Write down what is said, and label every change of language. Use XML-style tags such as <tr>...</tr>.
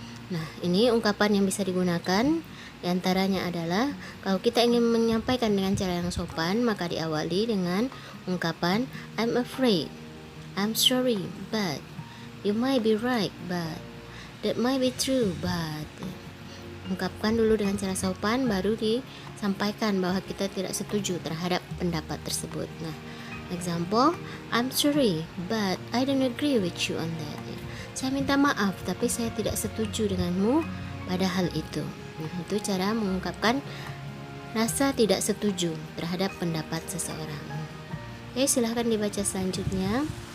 <id>Nah, ini ungkapan yang bisa digunakan. Di antaranya adalah kalau kita ingin menyampaikan dengan cara yang sopan, maka diawali dengan ungkapan</id> <en>I'm afraid, I'm sorry, but you might be right, but that might be true, but.</en> <id>Ungkapkan dulu dengan cara sopan, baru disampaikan bahwa kita tidak setuju terhadap pendapat tersebut.</id> <en>Nah, example, I'm sorry, but I don't agree with you on that.</en> <id>Saya minta maaf, tapi saya tidak setuju denganmu pada hal itu. Nah, itu cara mengungkapkan rasa tidak setuju terhadap pendapat seseorang. Oke, silahkan dibaca selanjutnya.</id>